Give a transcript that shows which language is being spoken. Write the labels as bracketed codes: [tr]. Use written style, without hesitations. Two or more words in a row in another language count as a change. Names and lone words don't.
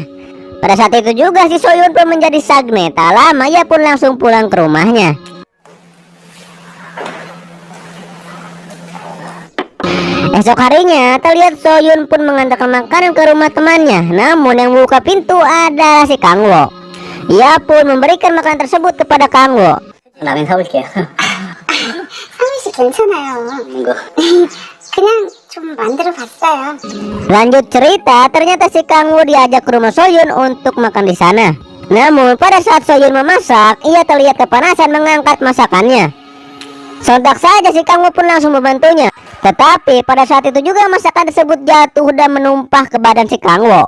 [id] Pada saat itu juga si Soyun pun menjadi sagne. Tak lama ia pun langsung pulang ke rumahnya. Esok harinya terlihat Soyun pun mengantarkan makanan ke rumah temannya. Namun yang membuka pintu adalah si Kang Wo. Ia pun memberikan makanan tersebut kepada Kang Wo. [ko] 라면 사올게요. 상민 씨 괜찮아요. 이거. 그냥 좀 만들어 봤어요. [id] Lanjut cerita, ternyata si Kang Wo diajak ke rumah Soyun untuk makan di sana. Namun pada saat Soyun memasak, ia terlihat kepanasan mengangkat masakannya. Sontak saja si Kang Wo pun langsung membantunya. Tetapi pada saat itu juga masakan tersebut jatuh dan menumpah ke badan si Kang Wo.